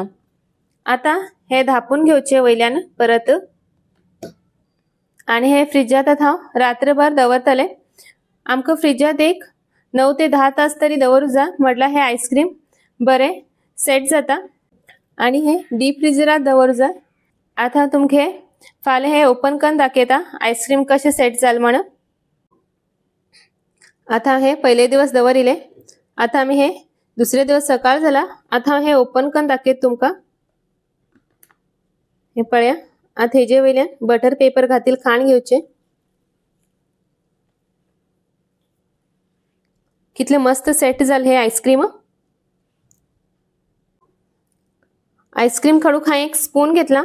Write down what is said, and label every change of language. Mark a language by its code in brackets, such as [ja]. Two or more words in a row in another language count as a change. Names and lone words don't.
[kok] आता हे धापून घेवचे वयल्यान परत आणि हे फ्रिजात हांव रात्रभर दवरतले। आमकां फ्रिजात एक 9 ते 10 तास तरी दवरू जा, म्हटल्यार हे आईस्क्रीम बरे सेट जाता आणि हे डीप फ्रीजरात दवरू जा। आता तुमके फाल्यां हे ओपन करून दाखयता आईस्क्रीम कशें सेट जाल म्हणून। आता हे पहिले दिवस दवरिले, आता आम्ही हे दुसरे दिवस सकाळ झाला। आता हे ओपन करून दाखयत तुमका। हे पळया, आता हेजे वयल्यान [en] butter paper [kok] घातील खाण घेवचे। कितले मस्त सेट जाले हे आईस्क्रीम। आईस्क्रीम काडूक हांवें एक स्पून घेतला।